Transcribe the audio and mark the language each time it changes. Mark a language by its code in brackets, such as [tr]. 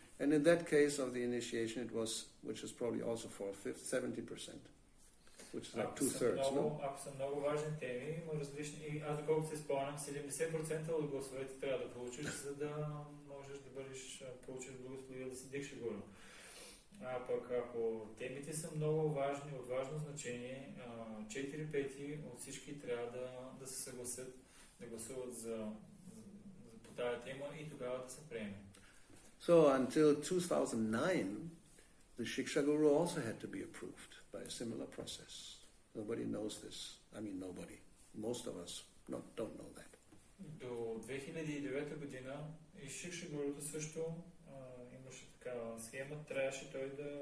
[en] And in that case of the initiation, it was, which is probably also 4/5, 70%, which is like 2/3. [bg] Ако са много важни теми, има различни. Аз доколкото се спомням, 70% от гласовете трябва да получиш, за да можеш да получиш благословие да си Дикша-гуру. А пък ако темите са много важни, от важно значение, 4/5 от всички трябва да се съгласят, да гласуват по тази тема и тогава да се приеме. [en] So until 2009, the Shiksha-guru also had to be approved by a similar process. Nobody knows this. I mean, nobody. Most of us don't know that. [bg] До 2009 година и Шикша-гуруто също имаше такава схема. Трябваше той